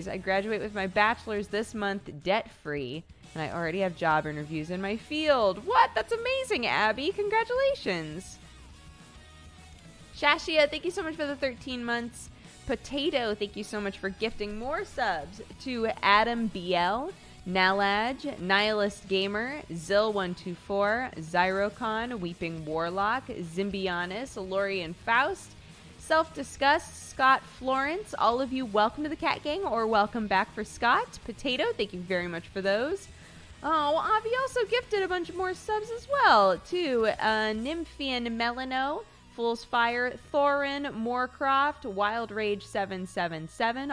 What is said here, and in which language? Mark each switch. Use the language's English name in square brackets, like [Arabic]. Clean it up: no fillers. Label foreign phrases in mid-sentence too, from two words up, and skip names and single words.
[English] I graduate with my bachelor's this month, debt-free, and I already have job interviews in my field. What? That's amazing, Abby. Congratulations. Shashia, thank you so much for the 13 months. Potato, thank you so much for gifting more subs to Adam BL, Nalaj, Nihilist Gamer, Zill124, Zyrocon, Weeping Warlock, Zymbianus, Lorian Faust, Self-Disgust, Scott Florence. All of you, welcome to the Cat Gang, or welcome back for Scott. Potato, thank you very much for those. Oh, Avi also gifted a bunch more subs as well, to Nymphian Melano, Fool's Fire, Thorin, Moorcroft, Wild Rage 777.